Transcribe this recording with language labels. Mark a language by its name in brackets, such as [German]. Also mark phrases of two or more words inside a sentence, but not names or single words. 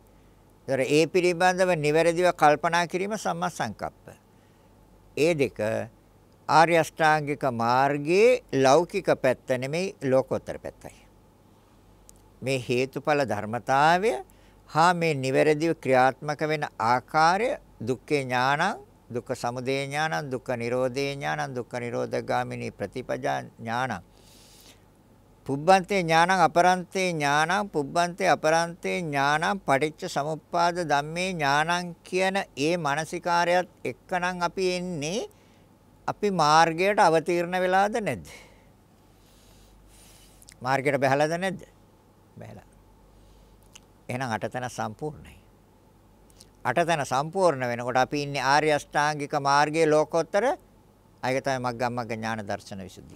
[Sinhala] ඒතර ඒ පිළිබඳව නිවැරදිව කල්පනා කිරීම [Pali] සම්මා සංකප්ප. [Sinhala] ඒ දෙක ආර්ය අෂ්ටාංගික මාර්ගයේ ලෞකික පැත්ත නෙමෙයි ලෝකෝත්තර පැත්තයි. මේ හේතුඵල ධර්මතාවය හා මේ නිවැරදිව ක්‍රියාත්මක වෙන ආකාරය [Pali] දුක්ඛේ ඥානං දුක්ඛ සමුදය ඥානං දුක්ඛ නිරෝධේ ඥානං දුක්ඛ නිරෝධගාමිනී ප්‍රතිපදා ඥානං පුබ්බන්තේ ඥානං අපරන්තේ ඥානං පුබ්බන්තේ අපරන්තේ ඥානං පටිච්ච සමුප්පාද ධම්මේ ඥානං [Sinhala] කියන ඒ මානසිකාරයත් එක්කනම් අපි එන්නේ අපි මාර්ගයට අවතීර්ණ වෙලාද නැද්ද? මාර්ගයට බහැලාද නැද්ද? බහැලා. එහෙනම් අටතන සම්පූර්ණයි. අටතන සම්පූර්ණ වෙනකොට අපි ඉන්නේ ආර්ය අෂ්ටාංගික මාර්ගයේ ලෝකෝත්තර අයක තමයි මග්ගමග්ග ඥාන දර්ශන විසුද්ධිය.